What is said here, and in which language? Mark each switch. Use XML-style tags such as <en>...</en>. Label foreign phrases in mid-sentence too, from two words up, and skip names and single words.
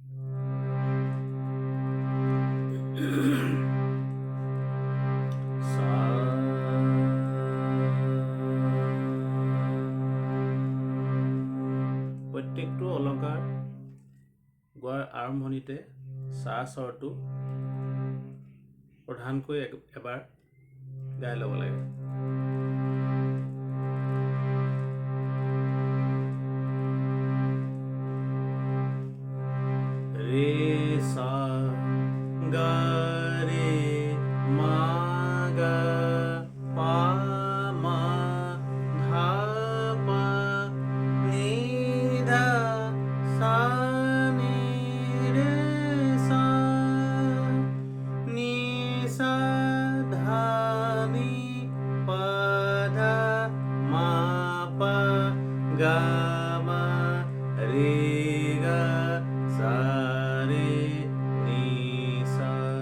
<as>প্ৰত্যেকটো অলংকাৰ গোৱাৰ আৰম্ভণিতে সা স্বৰটো প্ৰধানকৈ এবাৰ গাই ল'ব লাগে। ৰে সা গা ৰে মা গা পা মা ধা পা নি ধা সা নি রে সা নি সা ধা নি পা ধা মা পা গা মা রে গা সা রে নি সা।</as>